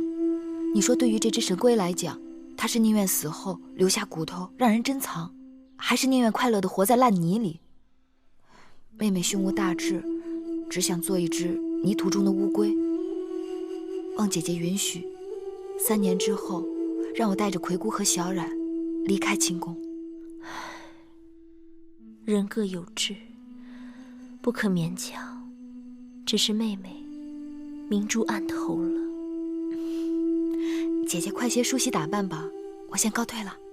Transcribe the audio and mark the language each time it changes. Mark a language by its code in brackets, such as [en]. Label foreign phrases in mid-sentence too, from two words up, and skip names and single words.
[zh] 你說對於這隻神龜來講，它是寧願死後留下骨頭讓人珍藏，還是寧願快樂地活在爛泥裡？妹妹胸無大志，只想做一隻泥土中的烏龜。望姐姐允許，3年之後，讓我帶着葵姑和小冉離開秦宮。人各有志，不可勉強。只是妹妹明珠暗投了。姐姐快些梳洗打扮吧，我先告退了。